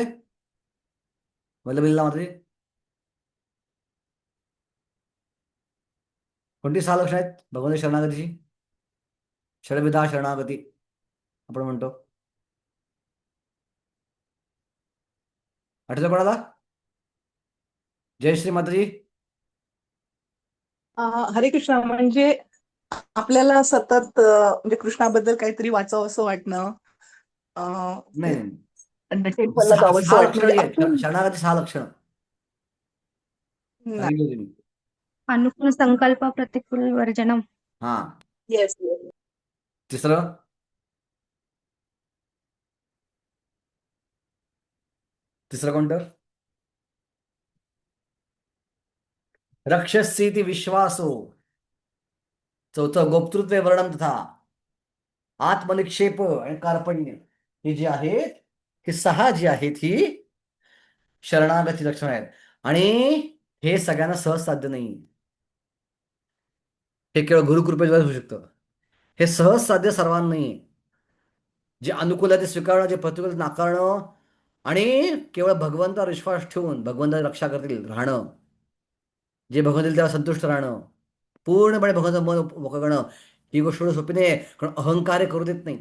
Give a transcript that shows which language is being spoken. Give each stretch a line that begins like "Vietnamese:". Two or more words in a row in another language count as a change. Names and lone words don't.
Marathi: वल्लभिल्ला मात्रे, कोणती 6 लक्षणं आहेत भगवंत शरणागतीची? षडविधा शरणागती आपण म्हणतो. आठवतं कोणाला? जय श्री माताजी. हरे कृष्ण. म्हणजे आपल्याला सतत म्हणजे कृष्णाबद्दल काहीतरी वाचावं असं वाटणं, नाही नाही. टेम्पलला जावं असं 6 वाटणं, लक्षणं म्हणजे जी आहेत, आपण शरणागती 6 लक्षणं नाही. सांगितली तुम्ही.
Sanskrit: अनुकूल संकल्प प्रतिकूल वर्जनम.
Marathi: हा. येस. तिसरं? तिसरं कोणतं?
Sanskrit: रक्षसीति विश्वासो.
Marathi: चौथं
Sanskrit: गोप्तृत्वे वर्णम तथा आत्मनिक्षेप
Marathi: आणि कार्पण्य. ही जी आहेत, ही 6 जी आहेत ही शरणागती लक्षणं आहेत. आणि हे सगळ्यांना सहज साध्य नाही. हे केवळ गुरुकृपेद्वारे होऊ शकतं. हे सहज साध्य सर्वांना नाही. जे अनुकूल आहे ते स्वीकारणं, जे प्रतिकूल नाकारणं, आणि केवळ भगवंतावर विश्वास ठेवून भगवंताची रक्षा करतील राहणं, जे भगवंत देईल तेव्हा संतुष्ट राहणं, पूर्णपणे भगवंताचं मन मोकळं करणं, ही गोष्ट एवढी सोपी नाही, कारण अहंकार करू देत नाही.